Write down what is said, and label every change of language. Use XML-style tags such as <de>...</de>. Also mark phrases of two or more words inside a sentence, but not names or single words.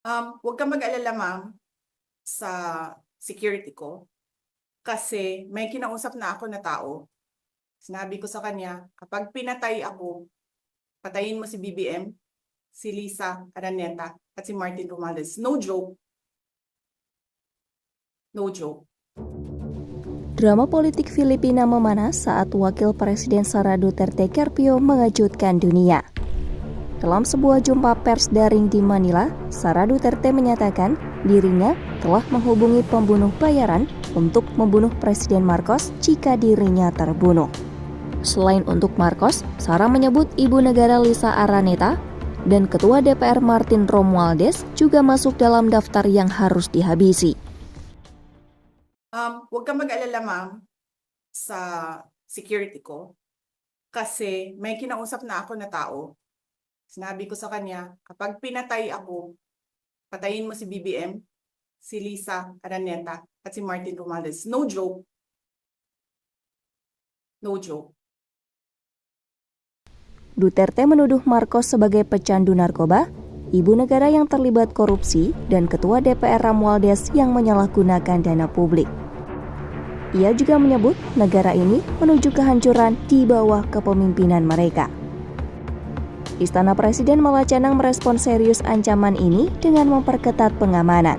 <tl>Huwag kang mag-alala, ma'am, sa security ko. Kasi may kinausap na ako na tao. Sinabi ko sa kanya, kapag pinatay ako, patayin mo si BBM, si Lisa Araneta, at si Martin Romualdez.</tl> <en>No joke. No joke.</en> <id>Drama politik Filipina memanas saat Wakil Presiden Sara Duterte Carpio mengejutkan dunia. Dalam sebuah jumpa pers daring di Manila, Sara Duterte menyatakan dirinya telah menghubungi pembunuh bayaran untuk membunuh Presiden Marcos jika dirinya terbunuh. Selain untuk Marcos, Sara menyebut ibu negara Lisa Araneta dan Ketua DPR Martin Romualdez juga masuk dalam daftar yang harus dihabisi.</id> <tl>Huwag kang mag-alala, ma'am, sa security ko. Kasi may kinausap na ako na tao. Sinabi ko sa kanya, kapag pinatay ako, patayin mo si BBM, si Lisa Araneta, at si Martin Romualdez.</tl> <en>No joke. No joke.</en> <id>Duterte menuduh Marcos sebagai pecandu narkoba, ibu negara yang terlibat korupsi, dan Ketua DPR Romualdez yang menyalahgunakan dana publik. Ia juga menyebut negara ini menuju kehancuran di bawah kepemimpinan mereka. Istana Presiden Malacanang merespon serius ancaman ini dengan memperketat pengamanan.</id>